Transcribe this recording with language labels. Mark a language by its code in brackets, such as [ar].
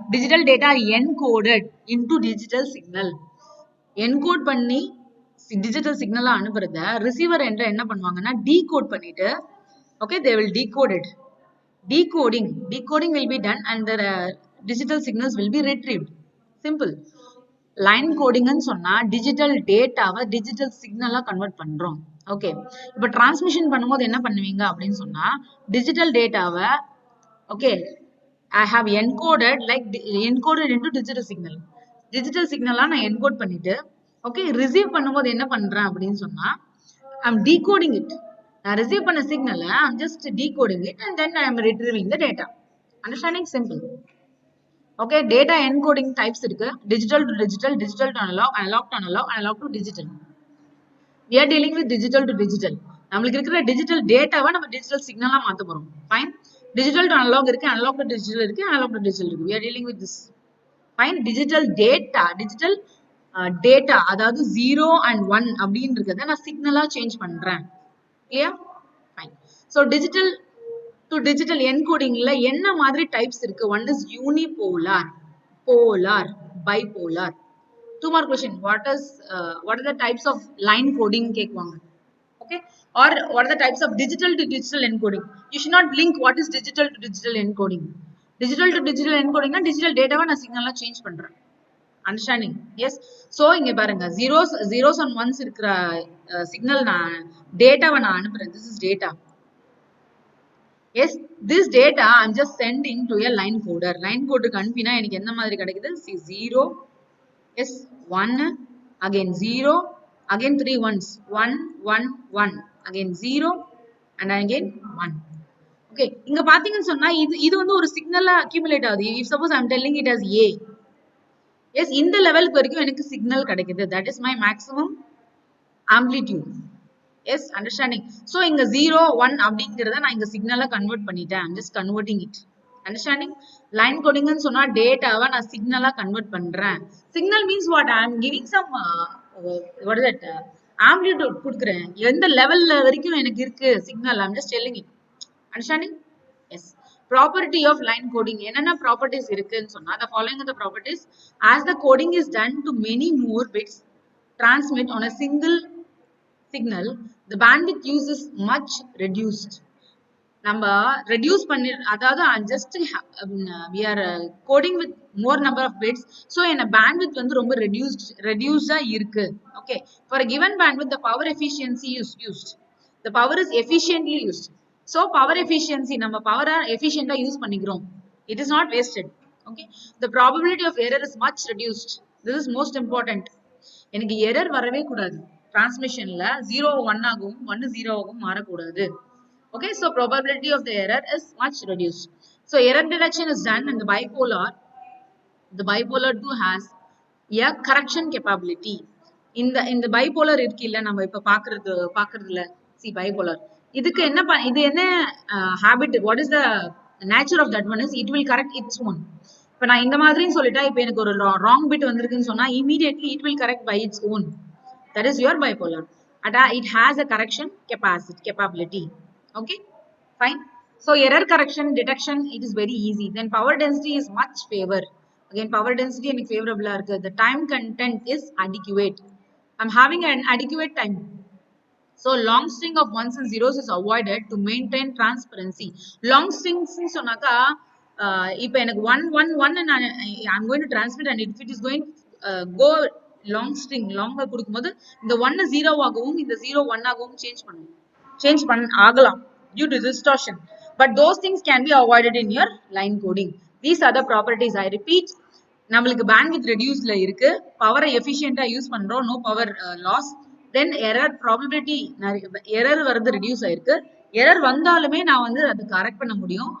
[en] Digital data are encoded into digital signal. Encode பண்ணி digital signal அனுப்புறத receiver என்ற என்ன பண்ணுவாங்கன்னா decode பண்ணிட்டு, okay, they will decode it. Decoding will be done and the digital signals will be retrieved. Simple. [ta] Line கோடிங்னு சொன்னா digital டேட்டாவை digital சிக்னலா convert பண்றோம். Okay, இப்போ transmission பண்ணும்போது என்ன பண்ணுவீங்க அப்படின்னு சொன்னா டிஜிட்டல் டேட்டாவை, okay, [en] I have encoded into digital signal. [ta] Digital சிக்னலா நான் என்கோட் பண்ணிட்டு, ஓகே, ரிசீவ் பண்ணும்போது என்ன பண்றேன் அப்படின்னு சொன்னா [en] I'm decoding it. [ta] நான் ரிசீவ் பண்ண சிக்னலை [en] I'm just decoding it and then I am retrieving the data. Understanding? Simple. Okay, data encoding types இருக்கு. Digital to digital, digital to analog, analog to analog, analog to digital. We are dealing with digital to digital. [ta] நம்மளுக்கு இருக்கிற digital dataவை நம்ம digital signal-ஆ மாத்த போறோம். [en] Fine. Digital to analog இருக்கு, analog to digital இருக்கு, analog to digital இருக்கு. We are dealing with this. Fine. [ta] Digital data, அதாவது 0 and 1 அப்படின்னு இருக்கிறத நான் signal-ஆ change பண்றேன். [en] Clear? Fine. [ta] So digital to digital encodingல என்ன மாதிரி types இருக்கு? [en] One is unipolar, polar, bipolar. Two more question. What are the types of line coding கேக்குவாங்க? Okay, or what are the types of digital to digital encoding? You should not link what is digital to digital encoding. [ta] Digital to digital encoding na digital data நான் signal change பண்றேன். [en] Understanding? Yes. [ta] So இங்க பாருங்க, zeros and ones இருக்கிற signal நான் டேட்டாவை நான் அனுப்புறேன். [en] This is data. Yes, this data I'm just sending to a line coder. Line coder [ta] அனுப்பினா எனக்கு என்ன மாதிரி கிடைக்குது? [en] See, 0, Yes, 1, again 0, again 3 ones, 1, 1, 1, again 0, and again 1. [ta] Okay, இங்க பாத்தீங்கன்னு சொன்னா இது வந்து ஒரு சிக்னலா அக்யூமுலேட் ஆகுது. [en] If suppose I'm telling it as A, yes, [ta] இந்த லெவலுக்கு வரைக்கும் எனக்கு சிக்னல் கிடைக்குது. [en] That is my maximum amplitude. Yes, understanding. [ta] So இங்க 0, 1 அப்படிங்கறத நான் இங்க சிக்னலா கன்வெர்ட் பண்ணிட்டேன். [en] I'm just converting it. Understanding? [ta] Line கோடிங்னு சொன்னா டேட்டாவை நான் சிக்னலா கன்வெர்ட் பண்றேன். Signal [en] Means what? I am giving some what is that? Amplitude கொடுக்குறேன். [ta] எந்த லெவல்ல வரைக்கும் எனக்கு இருக்கு signal. [en] I'm just telling it. Understanding? Yes. Property of line coding. [ta] என்னென்ன ப்ராப்பர்ட்டிஸ் இருக்குன்னு சொன்னா [en] the following are the properties. As the coding is done to many more bits transmit on a single signal, the bandwidth use is much reduced. [ta] நம்ம reduce பண்ணி அதாவது just [en] we are coding with more number of bits, [ta] so என்ன bandwidth வந்து ரொம்ப ரெடியூஸ்டா இருக்கு. [en] Okay, for a given bandwidth the power efficiency is used, the power is efficiently used. [ta] So power efficiency நம்ம பவரை எஃபிஷியண்டா use பண்ணிக்கிறோம். [en] It is not wasted. Okay, the probability of error is much reduced. This is most important. [ta] எனக்கு error வரவே கூடாது. டிரான்ஸ்மிஷன்ல 0 1 ஆகவும் 1 0 ஆகவும் மாறக்கூடாது. [en] Okay, so probability of the error is much reduced. So error detection is done in the bipolar. The bipolar 2 has a correction capability. [ta] இந்த bipolar இருக்கு இல்ல நம்ம இப்ப பாக்குறதுல see bipolar. இதுக்கு இது என்ன habit? [en] What is the nature of that one is it will correct its own. [ta] இப்ப நான் இந்த மாதிரின்னு சொல்லிட்டா இப்ப எனக்கு ஒரு wrong bit வந்திருக்குன்னு சொன்னா [en] immediately it will correct by its own. That is your bipolar. It has a correction capability. Okay, fine. So error correction detection, it is very easy. Then power density is much favor. Again, power density and favorable. The time content is adequate. I'm having an adequate time. So long string of ones and zeros is avoided to maintain transparency. Long strings [ta] சொன்னாக்கா இப்போ எனக்கு [en] 1 1 1 and I'm going to transmit, and if it is going go long string longer [ta] கொடுக்கும்போது இந்த 1 0 ஆகவும் இந்த 0 1 ஆகவும் change ஆகலாம் [en] due to distortion, but those things can be avoided in your line coding. These are the properties. I repeat, [ta] நம்மளுக்கு bandwidth reducedல இருக்கு, பவரை எஃபிஷியண்டா use பண்றோம், [en] no power loss. [ta] Then error probability, error வரது reduce ஆயிருக்கு. error வந்தாலுமே நான் வந்து அது கரெக்ட் பண்ண முடியும்.